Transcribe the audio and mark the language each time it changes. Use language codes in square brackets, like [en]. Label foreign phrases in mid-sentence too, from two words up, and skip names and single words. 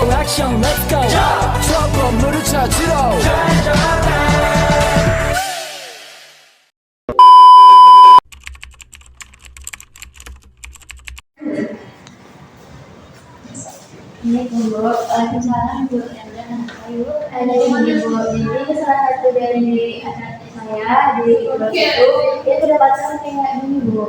[ko] 액션 [en] let's go [ko] 저 건물을 찾으러 [id] Ini Bu, Waalaikumsalam Bu, Ayu, ada di Bu. Jadi salah satu dari anak saya di kelas itu dia kedapatan kayak gini Bu.